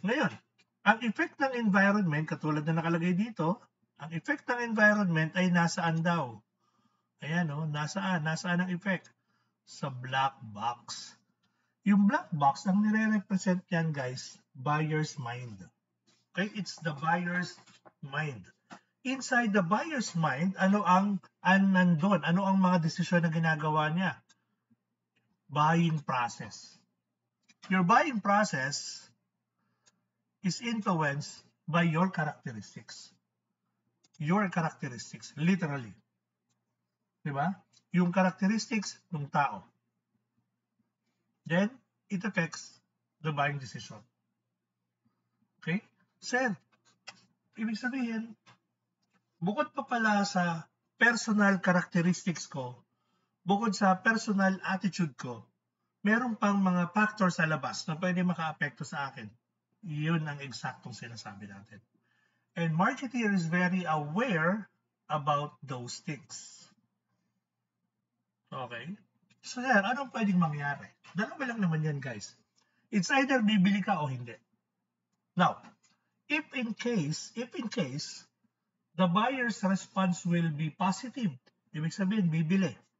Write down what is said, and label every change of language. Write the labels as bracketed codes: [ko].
[tl] Ngayon, ang effect ng environment, katulad na nakalagay dito, ang effect ng environment ay nasaan daw? Ayan, no? Nasaan ang effect? Sa black box. Yung black box, ang nire-represent yan, guys, buyer's mind. [en] Okay? It's the buyer's mind. Inside the buyer's mind, [tl] ano ang nandun? Ano ang mga desisyon na ginagawa niya? [en] Buying process. Your buying process is influenced by your characteristics. Your characteristics, literally. Diba? [tl] Yung characteristics ng tao. [en] Then, it affects the buying decision. [tl] Okay? Sir, ibig sabihin, bukod pa pala sa personal characteristics ko, bukod sa personal attitude ko, meron pang mga factors sa labas na pwede maka-apekto sa akin. Yun ang eksaktong sinasabi natin. [en] And marketer is very aware about those things. [tl] Okay? So, sir, anong pwedeng mangyari? Dalawa lang naman yan, guys. [en] It's either [tl] bibili ka o hindi. [en] Now, if in case, the buyer's response will be positive, [tl] ibig sabihin, bibili.